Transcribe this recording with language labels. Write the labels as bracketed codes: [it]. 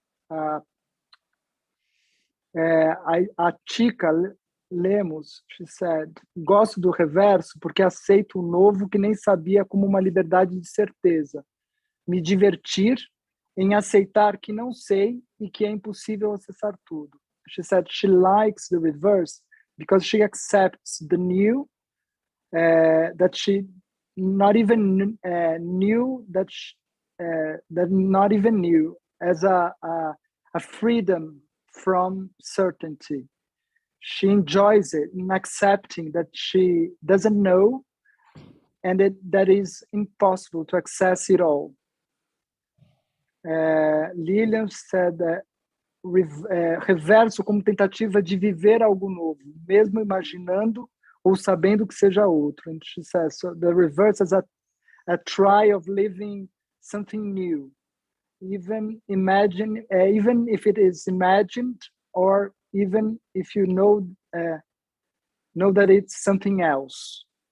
[pt] A Chica Lemos, [en] she said, [pt] gosto do reverso porque aceito o novo que nem sabia como uma liberdade de certeza. Me divertir em aceitar que não sei e que é impossível acessar tudo. [en] She said she likes the reverse because she accepts the new that she not even knew that not even knew as a freedom from certainty. She enjoys it in accepting that she doesn't know and that is impossible to access it all. Lilian said [pt] reverso como tentativa de viver algo novo, mesmo imaginando ou sabendo que seja outro. [en] And she says, so the reverse is a try of living something new, even if it is imagined, or even if you know that it's something else.